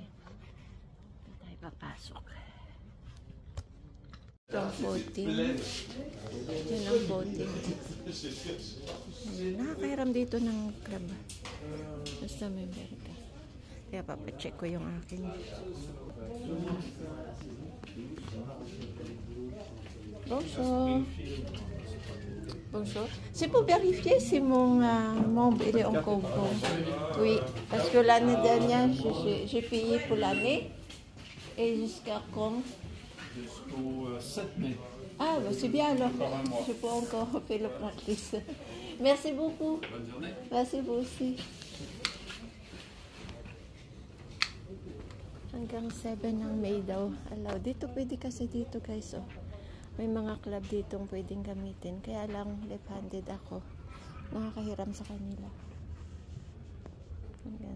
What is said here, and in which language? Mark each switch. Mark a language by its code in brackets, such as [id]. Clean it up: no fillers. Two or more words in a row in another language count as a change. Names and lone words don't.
[tl] Hindi tayo papasok. Ito ang boating. Yan ang boating. Nakakahiram dito ng club. Basta member ka. Kaya papacheck ko yung aking. [fr] Bonjour. Bonjour. C'est pour vérifier si mon membre il est encore bon. Oui, parce que l'année dernière, j'ai payé pour l'année. Et jusqu'à quand? Jusqu'au 7 mai. Ah, bah, c'est bien alors. Je peux encore faire le practice. Merci beaucoup. Bonne journée. Merci vous aussi. [tl] Hanggang 7 ng May daw. Alaw. Dito pwede kasi dito guys oh. May mga club ditong pwedeng gamitin. Kaya lang left-handed ako. Nakakahiram sa kanila. Ayan.